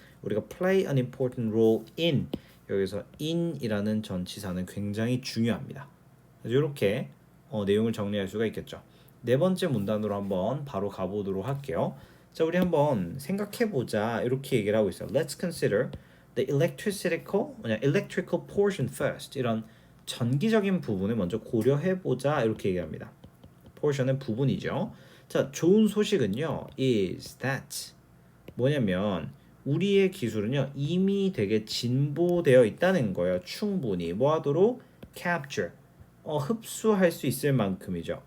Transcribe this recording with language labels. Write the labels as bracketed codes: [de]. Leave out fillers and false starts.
[ko] 우리가 [en] play an important role in [ko] 여기서 in이라는 전치사는 굉장히 중요합니다. 그래서 이렇게 내용을 정리할 수가 있겠죠. 네 번째 문단으로 한번 바로 가보도록 할게요. 자, 우리 한번 생각해보자 이렇게 얘기를 하고 있어요. [en] Let's consider the electrical portion first. [ko] 이런 전기적인 부분을 먼저 고려해보자 이렇게 얘기합니다. portion은 부분이죠. 자, 좋은 소식은요 [en] is that [ko] 뭐냐면 우리의 기술은요 이미 되게 진보되어 있다는 거예요. 충분히 뭐하도록? capture 흡수할 수 있을 만큼이죠.